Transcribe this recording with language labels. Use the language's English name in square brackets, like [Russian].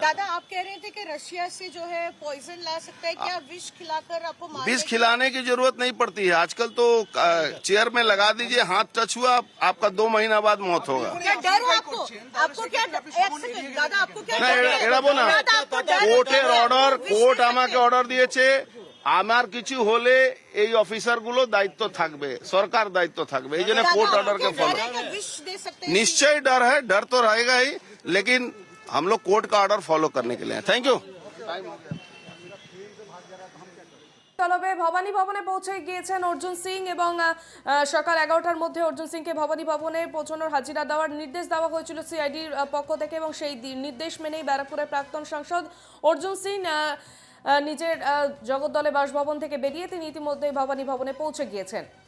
[Hindi] दादा आप कह रहे थे कि रशिया से जो है पॉइजन ला सकता है, क्या विष खिलाकर आपको विष खिलाने की जरूरत नहीं पड़ती है। आजकल तो चेयर में लगा दीजिए, हाथ टच हुआ, आपका 2 महीना बाद मौत होगा। क्या डर है आपको? आपको क्या एक सेकंड दादा, आपको क्या डर है? [Bangla] এড়াবো না। কোর্টের অর্ডার, কোর্ট আমাকে অর্ডার দিয়েছে। আমার কিছু হলে এই অফিসারগুলো দায়িত্ব থাকবে, সরকার দায়িত্ব থাকবে, এই জন্য কোর্ট [Hindi] ऑर्डर के फॉलो। विष दे सकते हैं? निश्चय डर है, डर तो रहेगा ही, लेकिन हम लोग कोर्ट का ऑर्डर फॉलो करने के लिए हैं। Thank you. [Bangla] তলবে ভবানী ভবনে পৌঁছে গিয়েছেন অর্জুন সিং এবং সকাল 11টার মধ্যে অর্জুন সিংকে ভবানী ভবনে পৌঁছানোর হাজিরা দেওয়ার নির্দেশ দেওয়া হয়েছিল সিআইডির পক্ষ থেকে, এবং সেই নির্দেশ মেনেই ব্যারাকপুরের প্রাক্তন সাংসদ অর্জুন সিং নিজের জগদ্দলে বাসভবন থেকে বেরিয়ে তিনি ইতিমধ্যেই ভবানী ভবনে পৌঁছে গিয়েছেন।